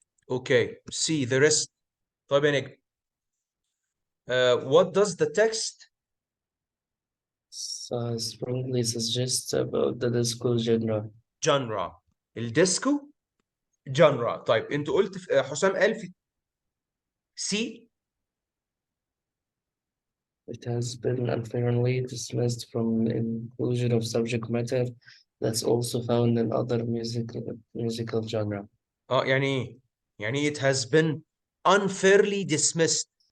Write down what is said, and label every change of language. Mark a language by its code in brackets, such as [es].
[ar] اوكي سي [en] the rest. [ar] طيب يا نجم. [en] What does the text Strongly suggests about the disco genre. genre. [ar] الديسكو genre. طيب انت قلت حسام قال في سي. [en] It has been unfairly dismissed from the inclusion of subject matter that's also found in other musical genre. [ar] اه يعني ايه؟ يعني [en] it has been unfairly dismissed.